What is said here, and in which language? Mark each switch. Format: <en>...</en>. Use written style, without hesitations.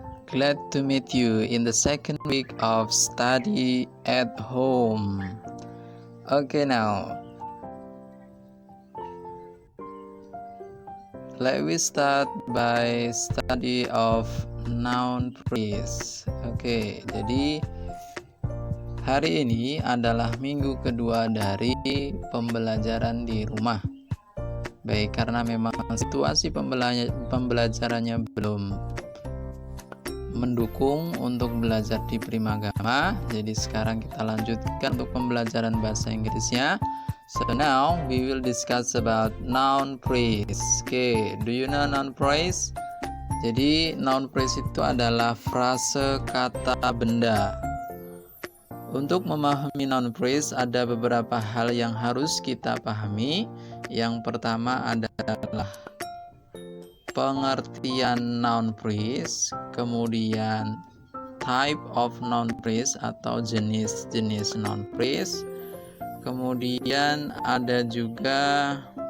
<en>Glad to meet you in the second week of study at home. Okay, now let we start by study of noun phrase.</en> <id>Oke, jadi hari ini adalah minggu kedua dari pembelajaran di rumah. Baik, karena memang situasi pembelajarannya belum mendukung untuk belajar di Primagama. Jadi sekarang kita lanjutkan untuk pembelajaran bahasa Inggrisnya.</id> <en>So now we will discuss about noun phrase. Okay, do you know noun phrase?</en> <id>Jadi noun phrase itu adalah frase kata benda. Untuk memahami noun phrase ada beberapa hal yang harus kita pahami. Yang pertama adalah pengertian noun phrase, kemudian type of noun phrase atau jenis-jenis noun phrase, kemudian ada juga</id>